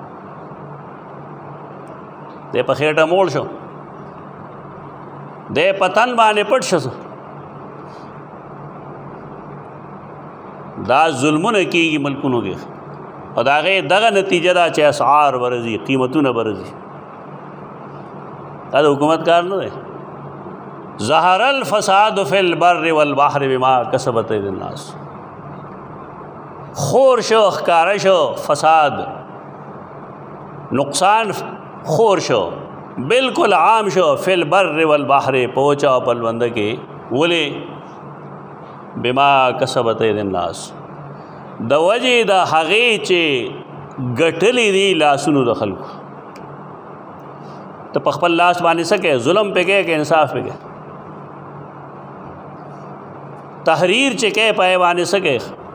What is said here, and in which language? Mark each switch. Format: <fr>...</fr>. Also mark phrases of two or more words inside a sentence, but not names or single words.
<ps>دی په خېټه موړ شو، دی په تن باندې پټ شو. دا ظلمونه کېږي ملکونو کې. او د هغې دغه نتیجه ده چې اسعار ورځي، قیمتونه ورځي. دا د حکومت کار نه دی.</ps> <ar>ظهر الفساد فی البر والبحر بما کسبت اید الناس.</ar> <ps>خور شو، ښکاره شو فساد، نقصان خور شو، بالکل عام شو</ps> <ar>فی البر والبحر،</ar> <ps>پوچا او پلونده کې. ولې؟</ps> <ar>بما کسبت اید الناس،</ar> <ps>د وجې د هغې چې ګټلې دي لاسونو د خلکو. ته په خپل لاس باندې څه کوې؟ ظلم پې کوې که انصاف پې کوې؟ تحریر چې کوې په هغې باندې څه کوې؟</ps>